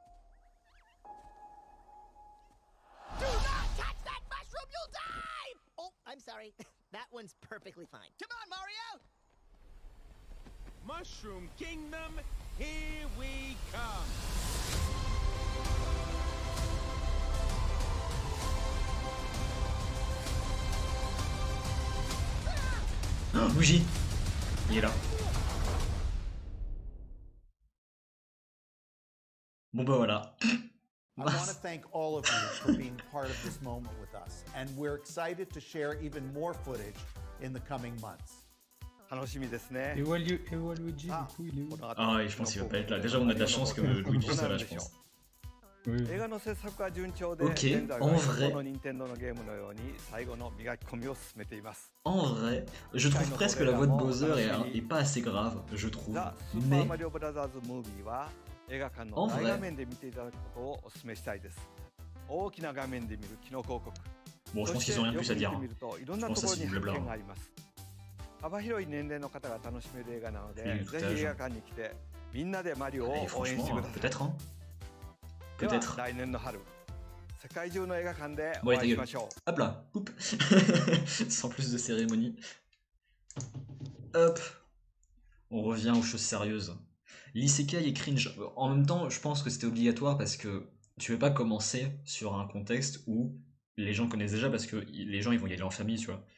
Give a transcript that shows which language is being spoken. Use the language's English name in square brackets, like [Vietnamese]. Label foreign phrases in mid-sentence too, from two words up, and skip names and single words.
[English] Do not touch that mushroom, you'll die! Oh, I'm sorry. That one's perfectly fine. Come on, Mario! Mushroom Kingdom, here we come! [French] Oh, bougie. Il est là. Bon bah voilà. [English] I want to thank all of you for being part of this moment with us, and we're excited to share even more footage in the coming months. [Japanese] 楽しみです [French] Et [Japanese] ね。 [French] Waluigi, du [Japanese] さあ [French] coup, il est où? [Japanese] この後 [French] Ah ouais, je pense qu'il va pas être là. Déjà, on a de la chance que Luigi soit là, je pense. Oui. [Japanese] 映画の制作は順調で、 [French] Ok, [Japanese] 現在 [French] en [Japanese] は [French] vrai [Japanese] この任天堂のゲームのように最後の磨き込みを進めています。 [French] En vrai, je trouve presque que la voix de Bowser est pas assez grave, je trouve. [Japanese] ザ・スーパー [French] Mais [Japanese] マリオブラザーズ・ムービーは映画館の [French] En [Japanese] 大 [French] vrai [Japanese] 画面で見ていただくことをお勧めしたいです。大きな画面で見るキノコ王国。 [French] bon, je [Japanese] そ [French] pense [Japanese] して [French] qu'ils ont rien [Japanese] よ [French] de [Japanese] く [French] plus à [Japanese] 見 [French] dire. [Japanese] て [French] hein. [Japanese] みるといろんな [French] Je [Japanese] と [French] pense [Japanese] ころ [French] que [Japanese] に [French] c'est [Japanese] 発 [French] du blabla. [Japanese] 見があります。幅広い年齢の方が楽しめる映画なので、 [French] Et [Japanese] ぜひ映画館に来てみんなでマリオを [French] Et [Japanese] 応援して [French] franchement, [Japanese] ください。 [French] peut-être, hein. [Japanese] では [French] Peut-être. [Japanese] 来年の春、世界中の映画館で [French] Bon, [Japanese] お [French] allez, ta [Japanese] 会いし [French] gueule. [Japanese] ましょう。 [French] Hop là, poup. Sans plus de cérémonie. Hop. On revient aux choses sérieuses. L'isekai est cringe. En même temps, je pense que c'était obligatoire parce que tu veux pas commencer sur un contexte où les gens connaissent déjà parce que les gens ils vont y aller en famille, tu vois.